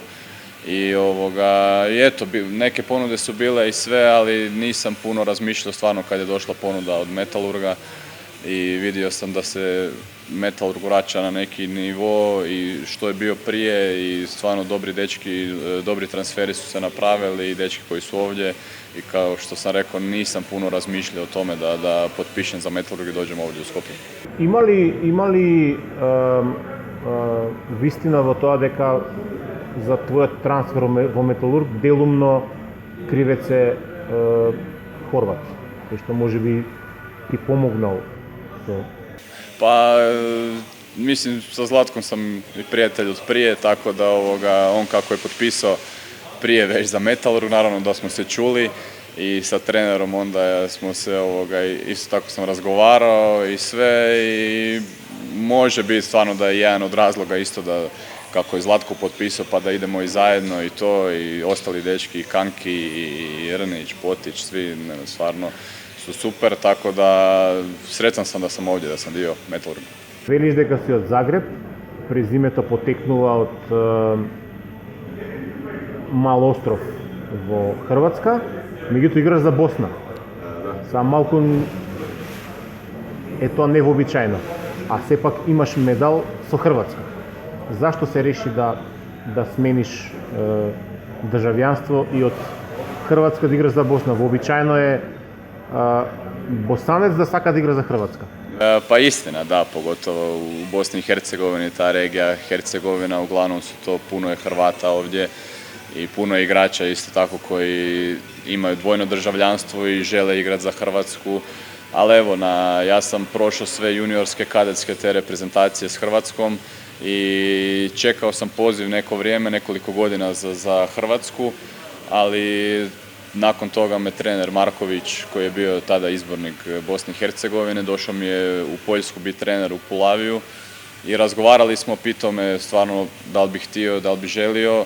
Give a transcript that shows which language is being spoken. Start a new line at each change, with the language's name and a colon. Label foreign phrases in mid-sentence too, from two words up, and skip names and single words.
Croatian: I eto, neke ponude su bile i sve, ali nisam puno razmišljao stvarno kad je došla ponuda od Metalurga i vidio sam da se Metalurg vraća na neki nivo i što je bio prije i stvarno dobri dečki, dobri transferi su se napravili i dečki koji su ovdje i kao što sam rekao nisam puno razmišljao o tome da potpišem za Metalurg i dođem ovdje u Skopje.
Macedonian: Има ли вистина во тоа дека за твојот трансфер во Металург делумно кривец е Хорват, кој што можеби ти помогнал со...
Croatian: Pa, mislim, sa Zlatkom sam i prijatelj od prije, tako da on kako je potpisao prije već za Metalurg, naravno da smo se čuli i sa trenerom onda smo se, isto tako sam razgovarao i sve i može biti stvarno da je jedan od razloga isto da kako je Zlatko potpisao pa da idemo i zajedno i to i ostali dečki, i Kanki i Rnić, Potić, svi stvarno su super, tako da sretan sam da sam ovdje, da sam dio Metalurga.
Macedonian: Велиш дека си од Загреб, презимето потекнува од Мал остров во Хрватска, меѓутоа играш за Босна. Са малку е тоа невообичаено, а сепак имаш медал со Хрватска. Зашто се реши да смениш државјанство и од Хрватска да играш за Босна? Вообичаено е Босанец да сака да игра за Хрватска.
Croatian: Pa istina, da, pogotovo u Bosni i Hercegovini, ta regija Hercegovina, uglavnom su to, puno je Hrvata ovdje i puno je igrača isto tako koji imaju dvojno državljanstvo i žele igrati za Hrvatsku. Ali evo, ja sam prošao sve juniorske, kadetske te reprezentacije s Hrvatskom i čekao sam poziv neko vrijeme, nekoliko godina za Hrvatsku, ali nakon toga me trener Marković, koji je bio tada izbornik Bosne i Hercegovine, došao mi je u Poljsku biti trener u Pulaviju i razgovarali smo, pitao me stvarno da li bi htio, da li bi želio.